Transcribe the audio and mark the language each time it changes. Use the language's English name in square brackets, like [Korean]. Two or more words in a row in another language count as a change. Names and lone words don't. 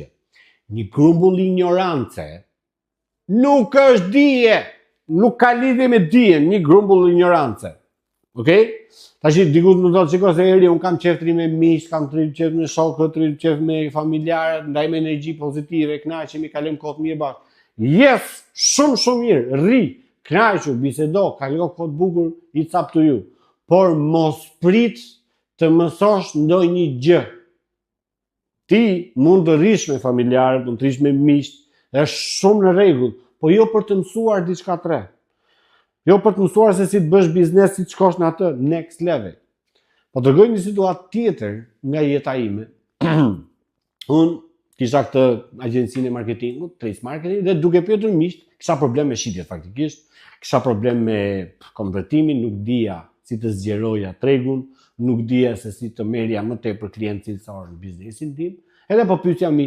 [Albanian] Një grumbull ignorance nuk është dije, nuk ka lidhje me dijen, një grumbull ignorance. Okej? Tash dikush më thotë shikoj se eri un kam qeftri me miq, kam qef me shokët, qef me familjarët, ndajmë energji pozitive, kënaqemi, kalojmë kohë mirë bashkë. Yes, shumë mirë, rri, kënaqu, bisedo, kalo kohë të bukur, [English] it's up to you. [Albanian] Por mos prit të mësosh ndonjë gjë. Ti mund të rish me familjarët, mund të rish me miqt, është shumë në rregull, po jo për të mësuar diçka të re. Jo për të mësuar se si të bësh biznes, si të shkosh në atë [English] next level. [Albanian] Po tregoj një situatë tjetër nga jeta ime. Unë kisha këtë agjencinë e marketingut, Trace Marketing, dhe duke pyetur miqt, kisha problem me shitjet faktikisht, kisha problem me konvertimin, nuk dija si të zgjeroja tregun, nuk dija se si të merja më tepër klient cilësor në biznesin tim, edhe po pyetja miq.